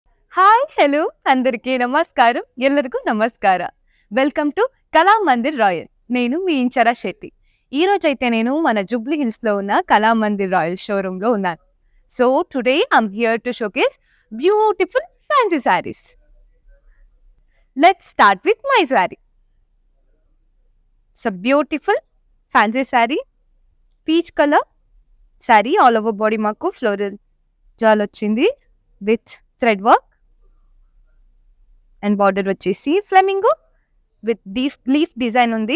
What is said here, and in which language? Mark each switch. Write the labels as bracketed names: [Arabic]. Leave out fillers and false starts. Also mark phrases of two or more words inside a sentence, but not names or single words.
[English] Hi hello [Telugu] అందరికీ నమస్కారం ಎಲ್ಲರಿಗೂ నమస్కార [English] Welcome to [Telugu] కళామందిర్ రాయల్. నేను మీ ఇంచరా శెట్టి. ఈ రోజైతే నేను మన జూబ్లీ హిల్స్ లో ఉన్న కళామందిర్ రాయల్ షోరూమ్ లో ఉన్నాను. [English] So today I'm here to showcase beautiful fancy sarees. Let's start with my saree. So beautiful fancy saree, peach colour saree, all over body మాకు floral jaal వచ్చింది with thread work and border వచ్చేసి flamingo with leaf design ఉంది.